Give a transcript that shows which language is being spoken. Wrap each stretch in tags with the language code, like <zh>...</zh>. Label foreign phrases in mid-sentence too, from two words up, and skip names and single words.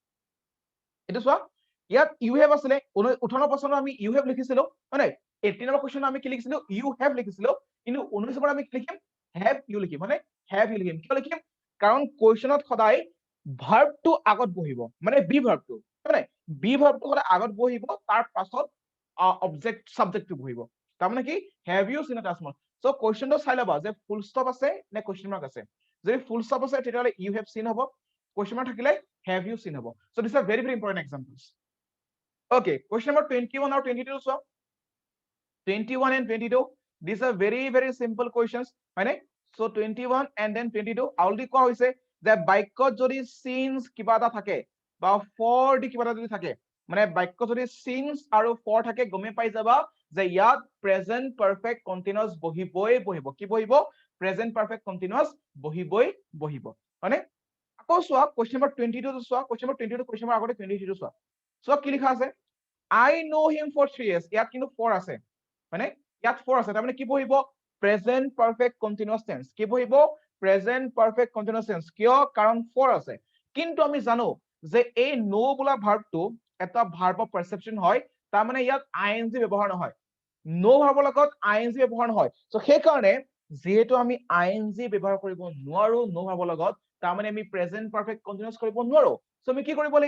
<as>এটো চোৱা ইয়াত</as> <en>you have</en> <as>আছিলে 18 প্ৰশ্নটো আমি</as> <en>you have</en> <as>লিখিছিলো মানে 18 নম্বৰ কোৱেশ্চন আমি কি লিখিছিলো</as> <en>you have</en> <as>লিখিছিলো কিন্তু 19 নম্বৰ আমি কি লিখিম</as> <en>have you</en> <as>লিখিম মানে</as> <en>have you</en> <as>লিখিম কিয় লিখিম কাৰণ কোৱেশ্চনত সদায় ভাৰ্বটো আগত বহিব মানে</as> <en>be verbটো</en> <as>মানে</as> <en>be verbটো</en> <as>সদায় আগত বহিব তাৰ পাছত</as> <en>object subjectটো</en> <as>বহিব তাৰমানে কি</as> <en>have you seen</en> <as>Taj Mahal সো কোৱেশ্চনটো চাই লবা যে</as> <en>full stop</en> <as>আছে নে</as> <en>question mark</en> <as>আছে যদি</as> <en>full stop</en> <as>আছে তেতিয়াহলে</as> <en>you have seen</en> <as>হ'ব</as> <en>question mark</en> <as>থাকিলে</as> <en>have you seen</en> <as>হ'ব</as> <en>so these are very very important examples okay question number 21 or 22 so 21 and 22 these are very very simple questions</en> <as>হয়নে</as> <en>so 21 and then 22 already</en> <as>কোৱা হৈছে যে বাক্যত যদি সিন্স কিবা এটা থাকে বা</as> <en>for the</en> <as>কিবা এটা যদি থাকে মানে বাক্য যদি সিন্স আৰু ফৰ থাকে গমে পাই যাবা যে ইয়াত</as> <en>present perfect continuous</en> <as>বহিব কি বহিব</as> <en>present perfect continuous</en> <as>বহিব হয়নে আকৌ চোৱা</as> <en>question number 22</en> <as>চোৱা</as> <en>question number 22 question number</en> <as>আগতে 22 চোৱা কি লিখা আছে</as> <en>I know him for 3 years</en> <as>ইয়াত কিন্তু ফৰ আছে মানে ইয়াত ফৰ আছে তাৰমানে কি বহিব</as> <en>present perfect continuous tense</en> <as>কি বহিব</as> <en>present perfect continuous tense</en> <as>কিয় কাৰণ ফৰ আছে কিন্তু আমি জানো যে এই নো বোলা ভাৰ্বটো এটা</as> <en>verb of perception</en> <as>হয় তাৰ মানে ইয়াত আইএনজি ব্যৱহাৰ নহয়</as> <en>know verbৰ</en> <as>লগত আইএনজি ব্যৱহাৰ নহয় সো সেই কাৰণে যেহেতু আমি আইএনজি ব্যৱহাৰ কৰিব নোৱাৰো</as> <en>know verbৰ</en> <as>লগত তাৰ মানে আমি</as> <en>present perfect continuous</en> <as>কৰিব নোৱাৰো সো আমি কি কৰিব</as>